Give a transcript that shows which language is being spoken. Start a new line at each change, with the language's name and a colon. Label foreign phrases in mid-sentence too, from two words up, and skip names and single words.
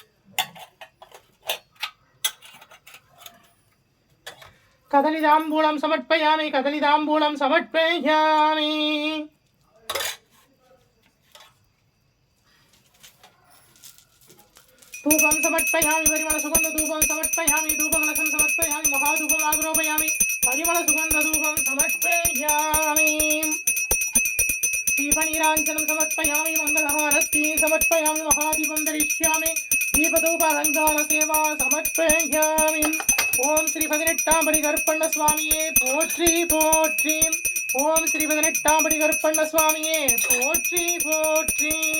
Sanskrit: कदलीताम्बूलं समर्पयामि कदलीताम्बूलं समर्पयामि धूपं समर्पयामि परिमल सुगंध धूपं समर्पयामि धूपकलशं समर्पयामि महाधूपं आग्रोपयामि परिमल सुगंध धूपं समर्पयामि दीपनीराञ्जनं समर्पयामि मंगलहारति समर्पयामि महादीपं दरिष्यामि दीपधूप अलंकार सेवा समर्पयामि ओम श्री
Tamil: பதினெட்டாம் படி கருப்பண்ண சுவாமியே போற்றி போற்றி. ஓம் ஸ்ரீ பதினெட்டாம் படி கருப்பண்ண சுவாமியே போற்றி போற்றி.